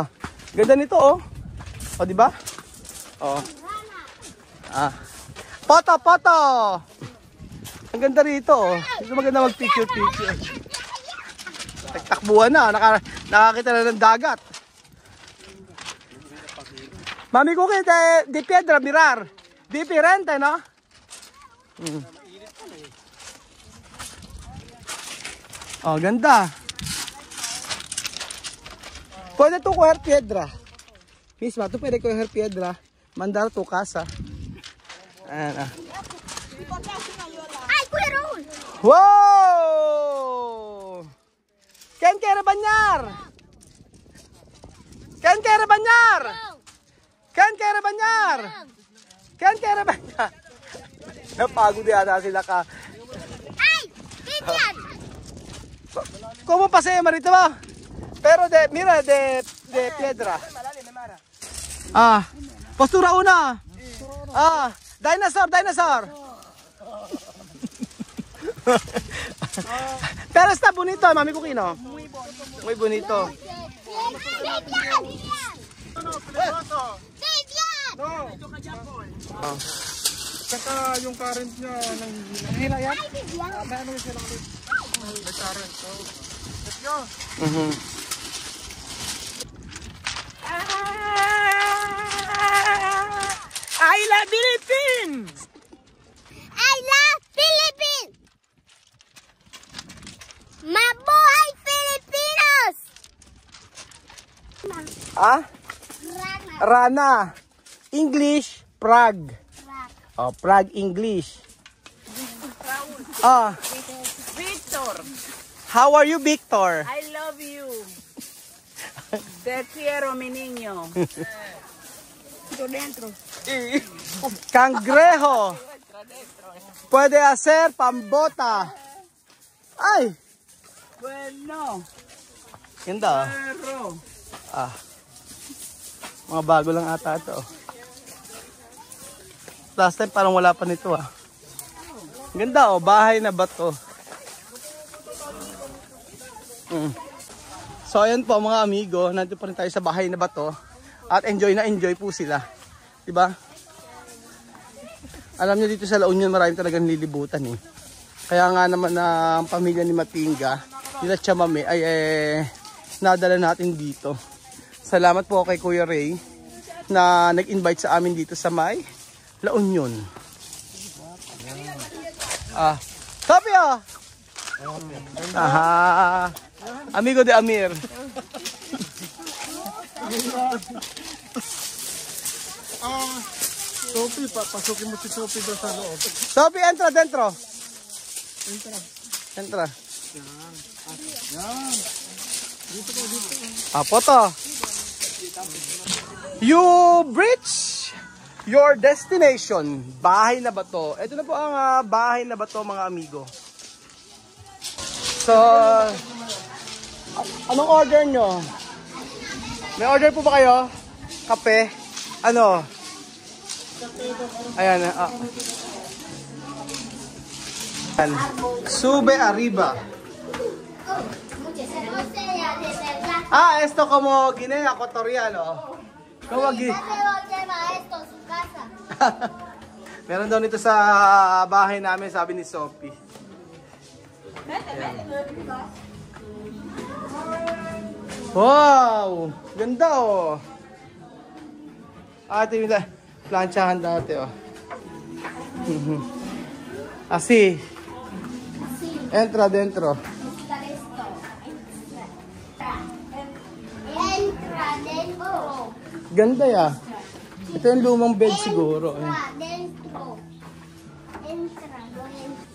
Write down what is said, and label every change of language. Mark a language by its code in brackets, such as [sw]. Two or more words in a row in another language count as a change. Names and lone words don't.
[tl] Ganda nito, oh. O, diba? O. Poto! Ang ganda rito, oh. Dito maganda mag-picture. Takbuhan na, nakakita na ng dagat. [es] Mami Cookie, di piedra, mirar. Differente, no? [tl] Oh, ganda. [es] Pwede to coger piedra. Misma, tu pwede coger piedra. Mandar tu casa. [tl] Ayan, Ay, Kuya Raul! [es] Wow! ¿Quién quiere bañar? ¿Quién quiere bañar? ¿Quién quiere bañar? ¿Quién quiere bañar? [tl] Napagod yata sila ka. Ay! Vivian! [es] ¿Cómo pasé, Marito ba? Pero mira, de piedra. Postura una. Dinosaur. Pero está bonito, Mami Cookie, no? Muy bonito. Vivian! [tl] Saka yung current niya nanghihila yan. Ay, Vivian! May ano yung sila ulit. May current. [en] So, let's go. I love Philippines! I love Philippines! Mabuhay Filipinos! [es] Rana. [en] English, Prague. Oh, Prague English. Victor, How are you, Victor? I love you. [es] Te quiero, mi niño. Dentro. Cangrejo. Puede hacer pambota. [tl] Ay, [es] Bueno, [tl] ganda. [es] perro. [tl] Mga bago lang ata ito. [en] Last time [tl] parang wala pa nito, Ganda, bahay na bato. So ayan po mga amigo, nandito pa rin tayo sa bahay na bato. At enjoy na enjoy po sila. Diba? Alam nyo dito sa La Union maraming talagang lilibutan Kaya nga naman ang pamilya ni Matinga, nila Chamame ay nadala natin dito. Salamat po kay Kuya Ray na nag-invite sa amin dito sa may La Union. Tapio! [es] Amigo de Amir. [tl] Sophie, papasukin mo si Sophie doon sa loob. [es] Sophie, entra dentro. Entra. [tl] Yan. Poto. [en] You reach your destination. [tl] Bahay na bato. Ito na po ang bahay na bato, mga amigo. So, anong order nyo? May order po ba kayo? Kape? Ano? Ayan. [es] Sube arriba. Esto como Guinea Ecuatorial, Kawagi. Ya se lo lleva esto a su casa. [tl] Meron daw nito sa bahay namin, sabi ni Sophie. Wow! Ganda oh! Ito yung planchahan dati oh. [es] Así. Entra dentro. Entra dentro. [tl] Ganda ya. Ito yung lumang bed siguro. [es] Entra dentro. Entra dentro.